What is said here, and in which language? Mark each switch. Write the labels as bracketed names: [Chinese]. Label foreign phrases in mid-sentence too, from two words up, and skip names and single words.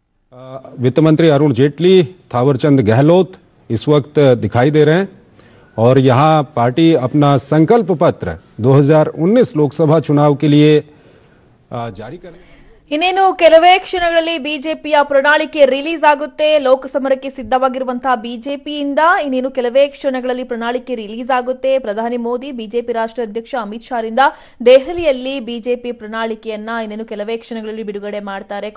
[Hindi] वित्त मंत्री अरुण जेटली, थावरचंद गहलोत इस वक्त दिखाई दे रहे हैं और यहां पार्टी अपना संकल्प पत्र 2019 लोकसभा चुनाव के लिए जारी कर [Kannada] ಇನ್ನೇನು ಕೆಲವೇ ಕ್ಷಣಗಳಲ್ಲಿ ಬಿಜೆಪಿಯ ಪ್ರಣಾಳಿಕೆ ರಿಲೀಸ್ ಆಗುತ್ತೆ. ಲೋಕಸಮರಕ್ಕೆ ಸಿದ್ಧವಾಗಿರುವಂತಹ ಬಿಜೆಪಿಯಿಂದ ಇನ್ನೇನು ಕೆಲವೇ ಕ್ಷಣಗಳಲ್ಲಿ ಪ್ರಣಾಳಿಕೆ ರಿಲೀಸ್ ಆಗುತ್ತೆ. ಪ್ರಧಾನಿ ಮೋದಿ, ಬಿಜೆಪಿ ರಾಷ್ಟ್ರೀಯ ಅಧ್ಯಕ್ಷ ಅಮಿತ್ ಶಾರಿಂದ ದೆಹಲಿಯಲ್ಲಿ ಬಿಜೆಪಿ ಪ್ರಣಾಳಿಕೆಯನ್ನ ಇನ್ನೇನು ಕೆಲವೇ ಕ್ಷಣಗಳಲ್ಲಿ ಬಿಡುಗಡೆ ಮಾಡ್ತಾರೆ.